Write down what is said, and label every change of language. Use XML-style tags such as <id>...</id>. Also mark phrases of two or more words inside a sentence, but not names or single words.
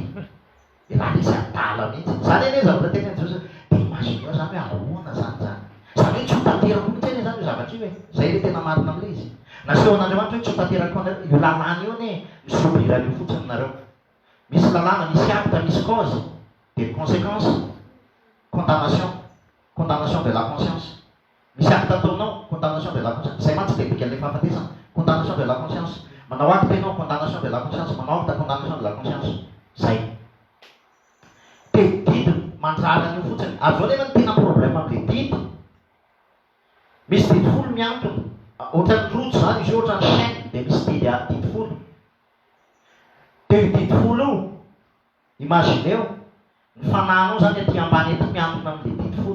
<mg>Ilahy izy adala mihitsy. Zany anie zavatra teny Jesosy dia imagine zany hoe ahoana zany zany. Zany hoe tsy ho tanterako mihitsy anie zany io zavatra io hoe. Zay le tena marina amin'ilay izy. Nasehon'Andriamanitra hoe tsy ho tanterako anareo io lalàna io anie misobirana io fotsiny nareo. Misy lalàna, misy acte, misy cause, dia</mg> <fr>conséquence, condamnation de la conscience.</fr> <mg>Misy acte ataonao,</mg> <fr>condamnation de la conscience.</fr> <mg>Zay mantsy dia dikan'ilay fahafatesana,</mg> <fr>condamnation de la conscience.</fr> <mg>Manao acte ianao,</mg> <fr>condamnation de la conscience.</fr> <mg>Manao acte,</mg> <fr>condamnation de la conscience.</fr> <mg>Zay. Dia didy mandrara io fotsiny. Avy eo nefa ny tena problème amin'ilay didy. Misy didy folo miantona. Ohatran'ny rojo zany izy io, ohatran'ny chaîne dia misy didy folo. Dia io didy folo io, imagineo ny fanahinao zany aty ambany ety miantona amin'ilay didy folo.</mg>